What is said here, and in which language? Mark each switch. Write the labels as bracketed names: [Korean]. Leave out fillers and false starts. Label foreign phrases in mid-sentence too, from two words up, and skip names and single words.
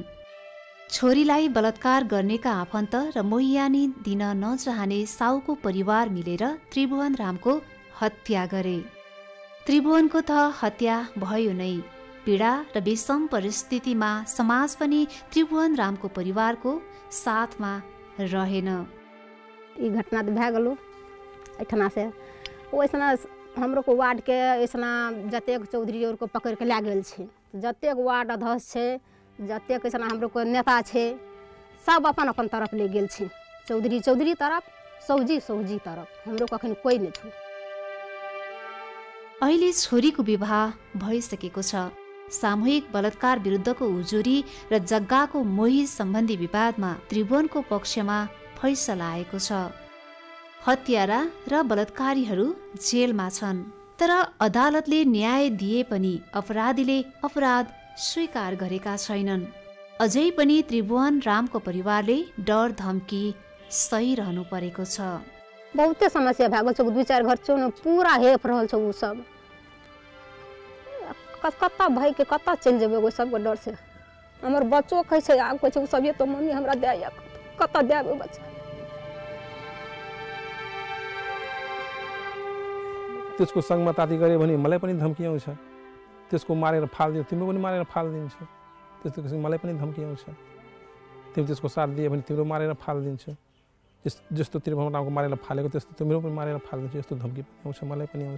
[Nepali] छोरीलाई बलात्कार गर्नेका आफन्त र मैयानी दिन नचाहने साउको परिवार मिलेर त्रिभुवन रामको हत्या गरे। त्रिभुवनको त हत्या भयो नै, पीडा र विषम परिस्थितिमा समाज पनि त्रिभुवन रामको परिवारको साथमा रहेन। [Maithili] ई घटना तो भए गेलो एठना से ओइसना हमरो को वार्ड के ऐसना जतेक चौधरी और को पकड़ के ला गेल छै, जतेक वार्ड अध्यक्ष छै, जतेक ऐसना हमरो को नेता छै, सब अपन अपन तरफ ले गेल छै। चौधरी तरफ, सौजी तरफ, हमरो कखन कोई नै छ। [Nepali] अहिले छोरीको विवाह भइसकेको छ। सामूहिक बलात्कार विरुद्धको उजुरी र जग्गाको मोही सम्बन्धी विवादमा त्रिभुवनको पक्षमा फैसला आएको छ। हत्यारा र बलात्कारीहरू जेलमा छन्, तर अदालतले न्याय दिए पनि अपराधीले अपराध स्वीकार गरेका छैनन्। अझै पनि त्रिभुवन रामको परिवारले डर धम्की सहिरहनु परेको छ। [Maithili] बहुते समस्या भए गेल छ, 2-4 घर छ न पूरा हेप रहल छ। उ सब कत्ता भाई के कत्ता चल जेबे वो सब के डर से। हमर बच्चो कहै छै आब कहै छै सब ये तो मम्मी हमरा दे या कत्ता देबे बच्चा। [Nepali] त्यसको सङ्गमताती गऱ्यो भने मलाई पनि धम्की आउँछ, त्यसको मारेर फालिदियो तिम्रो पनि मारेर फालिदिन्छ, त्यस्तो किसिमको मलाई पनि धम्की आउँछ, तिमी त्यसको साथ दियो भने तिम्रो मारेर फालिदिन्छ, जस्तो त्रिभुवनरामको मारेर फालेको त्यस्तो तिम्रो पनि मारेर फालिदिन्छ, यस्तो धम्की पनि आउँछ, मलाई पनि आउँछ।